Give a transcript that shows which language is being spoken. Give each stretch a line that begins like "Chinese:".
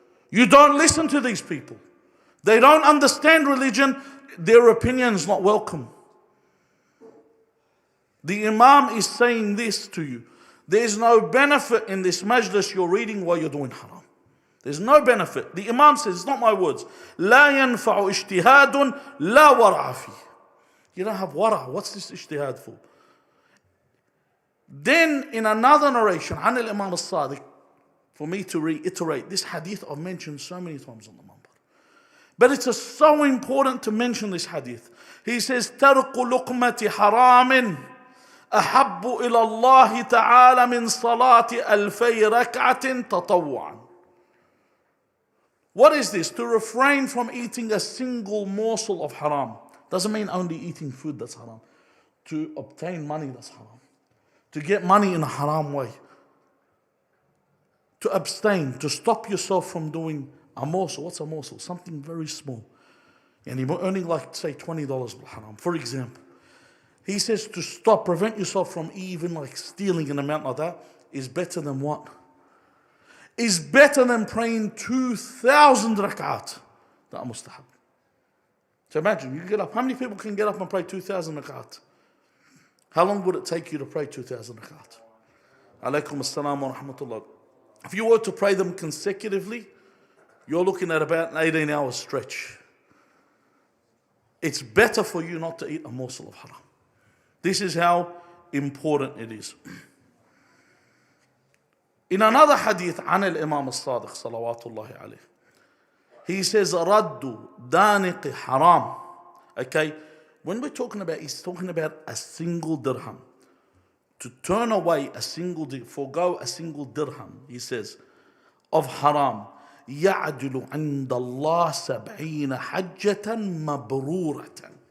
English: You don't listen to these people. They don't understand religion. Their opinion is not welcome. The Imam is saying this to you. There's no benefit in this majlis you're reading while you're doing haram. There's no benefit. The Imam says, it's not my words.
Arabic: لا ينفع اجتهاد لا ورع فيه.
English: You don't have wara. What's this ijtihad for? Then in another narration,
Arabic: عن الإمام الصادق,
English: for me to reiterate, this hadith I've mentioned so many times on the Mambara. But it's so important to mention this hadith. He says,
Arabic: ترك لقمة حرام أحب إلى الله تعالى من صلاة ألفي ركعة تطوعا.
English: What is this? To refrain from eating a single morsel of haram. Doesn't mean only eating food that's haram. To obtain money that's haram. To get money in a haram way. To abstain, to stop yourself from doing a morsel. What's a morsel? Something very small. And you're earning like, say, $20 with haram, for example. He says to stop, prevent yourself from even like stealing an amount like that is better than what? Is better than praying 2,000 rak'at. That mustahab. So imagine, you get up. How many people can get up and pray 2,000 rak'at? How long would it take you to pray 2,000 rak'at?
Arabic: Alaykum as-salam wa rahmatullah.
English: If you were to pray them consecutively, you're looking at about an 18-hour stretch. It's better for you not to eat a morsel of haram. This is how important it is. In another hadith,
Arabic: عن الإمام الصادق صلوات الله عليه,
English: he says,
Arabic: رد دانق حرام.
English: Okay, when we're talking about, he's talking about a single dirham. To turn away a single, forego a single dirham, he says, of haram.
Arabic: يعدل عند الله 70 حجة مبرورة.